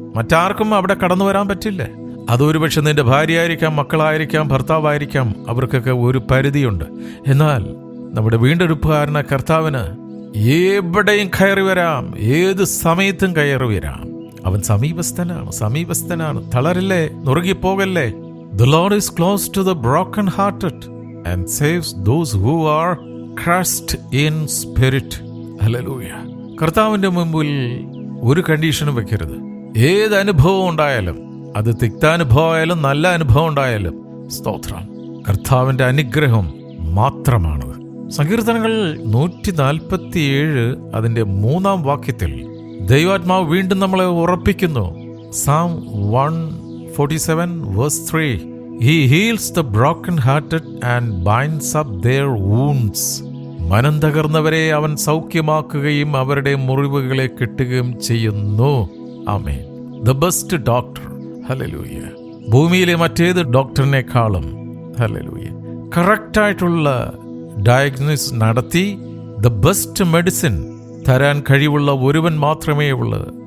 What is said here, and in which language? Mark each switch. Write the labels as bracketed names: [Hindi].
[Malayalam] മറ്റാർക്കും അവിടെ കടന്നു വരാൻ പറ്റില്ല. അതൊരു പക്ഷെ നിന്റെ ഭാര്യയായിരിക്കാം, മക്കളായിരിക്കാം, ഭർത്താവായിരിക്കാം, അവർക്കൊക്കെ ഒരു പരിധിയുണ്ട്. എന്നാൽ നമ്മുടെ വീണ്ടെടുപ്പുകാരന കർത്താവിന് എവിടെയും കയറി വരാം, ഏത് സമയത്തും കയറി വരാം. അവൻ സമീപസ്ഥനാണ്. തളരില്ലേ, നുറുകിപ്പോകല്ലേ. [English] The Lord is close to the broken hearted and saves those who are crushed in spirit. Hallelujah. [Malayalam] കർത്താവിന്റെ മുമ്പിൽ ഒരു കണ്ടീഷനും വെക്കരുത്. ഏത് അനുഭവം ഉണ്ടായാലും, അത് തിക്താനുഭവമായാലും നല്ല അനുഭവം ഉണ്ടായാലും, സ്തോത്രം, കർത്താവിന്റെ അനുഗ്രഹം മാത്രമാണത്. സങ്കീർത്തനങ്ങൾ 147 അതിന്റെ 3-ാം വാക്യത്തിൽ ദൈവാത്മാവ് വീണ്ടും നമ്മളെ ഉറപ്പിക്കുന്നു. [English] Psalm 147 verse 3, He heals the broken hearted and binds up their wounds. [Malayalam] മനം തകർന്നവരെ അവൻ സൗഖ്യമാക്കുകയും അവരുടെ മുറിവുകളെ കെട്ടുകയും ചെയ്യുന്നു. ആമേൻ. [English] The best doctor. [Malayalam] ഹല്ലേലൂയ. ഭൂമിയിലെ മറ്റേത് ഡോക്ടറിനേക്കാളും ഹല്ലേലൂയ കറക്റ്റായിട്ടുള്ള ഡയഗ്നോസിസ് നടത്തി [English] the best medicine [Malayalam] തരാൻ കഴിവുള്ള ഒരുവൻ മാത്രമേ ഉള്ളൂ.